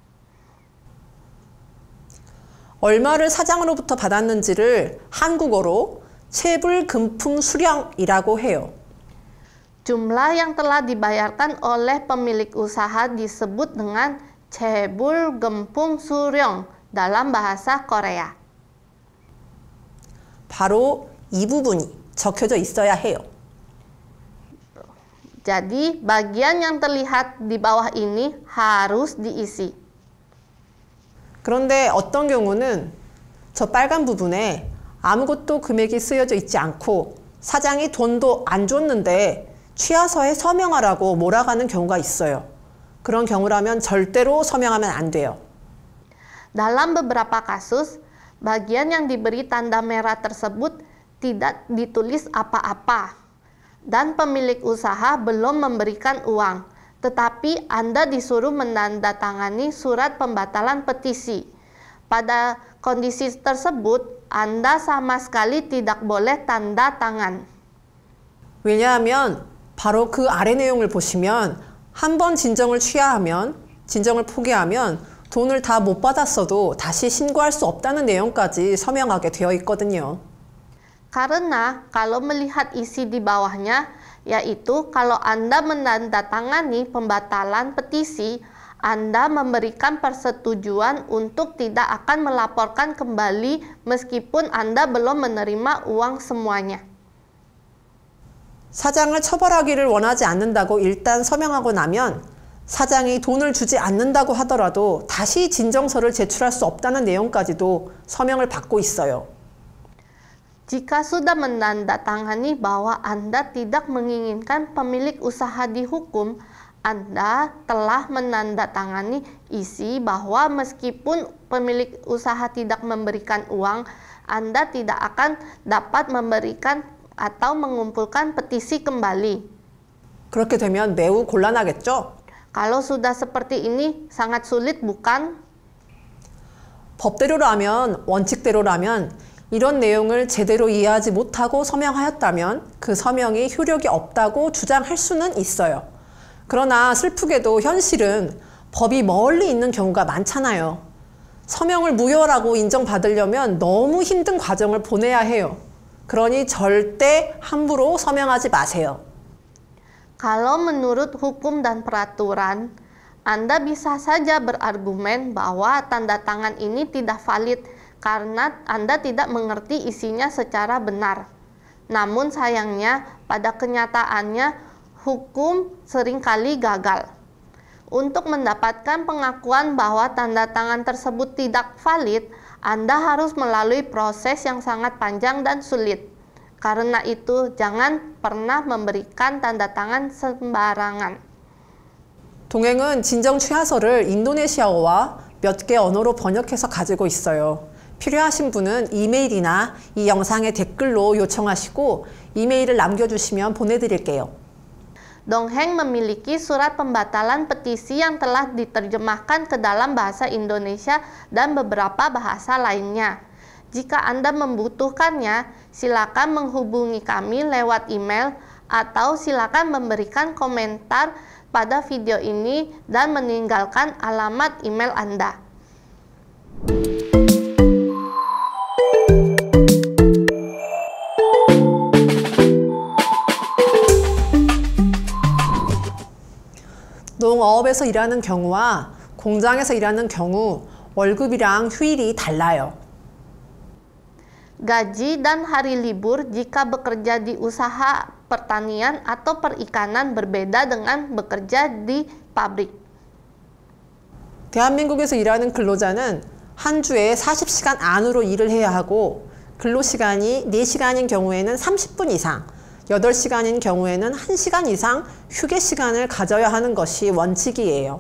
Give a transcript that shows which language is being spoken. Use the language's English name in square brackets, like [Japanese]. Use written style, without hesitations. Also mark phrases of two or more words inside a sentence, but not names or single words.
[Korean] 얼마를 사장으로부터 받았는지를 한국어로 체불금품 수령이라고 해요. [Indonesian] Jumlah yang telah dibayarkan oleh pemilik usaha disebut dengan [Korean] 체불금품 수령 [Indonesian] dalam bahasa Korea. [Korean] 바로 이 부분이 적혀져 있어야 해요. [Indonesian] Jadi, bagian yang terlihat di bawah ini harus diisi. [Korean] 그런데 어떤 경우는 저 빨간 부분에 아무것도 금액이 쓰여져 있지 않고 사장이 돈도 안 줬는데 취하서에 서명하라고 몰아가는 경우가 있어요. 그런 경우라면 절대로 서명하면 안 돼요. [Indonesian] Dalam beberapa kasus, bagian yang diberi tanda merah tersebut tidak ditulis apa-apa dan pemilik usaha belum memberikan uang. Tetapi Anda disuruh menandatangani surat pembatalan petisi. Pada kondisi tersebut, Anda sama sekali tidak boleh tanda tangan. [Korean] 왜냐하면 바로 그 아래 내용을 보시면 한 번 진정을 취하하면, 진정을 포기하면 돈을 다 못 받았어도 다시 신고할 수 없다는 내용까지 서명하게 되어 있거든요. [Indonesian] Karena kalau melihat isi di bawahnya, yaitu kalau Anda menandatangani pembatalan petisi, Anda memberikan persetujuan untuk tidak akan melaporkan kembali meskipun Anda belum menerima uang semuanya. [Korean] 사장을 처벌하기를 원하지 않는다고 일단 서명하고 나면 사장이 돈을 주지 않는다고 하더라도 다시 진정서를 제출할 수 없다는 내용까지도 서명을 받고 있어요. [Indonesian] Jika sudah menandatangani bahwa Anda tidak menginginkan pemilik usaha dihukum, Anda telah menandatangani isi bahwa meskipun pemilik usaha tidak memberikan uang, Anda tidak akan dapat memberikan atau mengumpulkan petisi kembali. [Korean] 그렇게 되면 매우 곤란하겠죠? [Indonesian] Kalau sudah seperti ini, sangat sulit bukan? [Korean] 법대로라면, 원칙대로라면 이런 내용을 제대로 이해하지 못하고 서명하였다면 그 서명이 효력이 없다고 주장할 수는 있어요. 그러나 슬프게도 현실은 법이 멀리 있는 경우가 많잖아요. 서명을 무효라고 인정받으려면 너무 힘든 과정을 보내야 해요. 그러니 절대 함부로 서명하지 마세요. [Indonesian] Kalau menurut hukum dan peraturan, Anda bisa saja berargumen bahwa tanda tangan ini tidak valid karena Anda tidak mengerti isinya secara benar. Namun sayangnya, pada kenyataannya, hukum seringkali gagal. Untuk mendapatkan pengakuan bahwa tanda tangan tersebut tidak valid, Anda harus melalui proses yang sangat panjang dan sulit. Karena itu, jangan pernah memberikan tanda tangan sembarangan. [Korean] 동행은 진정 취하서를 인도네시아어와 몇 개 언어로 번역해서 가지고 있어요. 필요하신 분은 이메일이나 이 영상의 댓글로 요청하시고 이메일을 남겨주시면 보내드릴게요. [Indonesian] Dongheng memiliki surat pembatalan petisi yang telah diterjemahkan ke dalam bahasa Indonesia dan beberapa bahasa lainnya. Jika Anda membutuhkannya, silakan menghubungi kami lewat email atau silakan memberikan komentar pada video ini dan meninggalkan alamat email Anda. [Korean] 농업에서 일하는 경우와 공장에서 일하는 경우 월급이랑 휴일이 달라요. [Indonesian] Gaji dan hari libur jika bekerja di usaha pertanian atau perikanan berbeda dengan bekerja di pabrik. [Korean] 대한민국에서 일하는 근로자는 한 주에 40시간 안으로 일을 해야 하고 근로시간이 4시간인 경우에는 30분 이상, 8시간인 경우에는 1시간 이상 휴게 시간을 가져야 하는 것이 원칙이에요.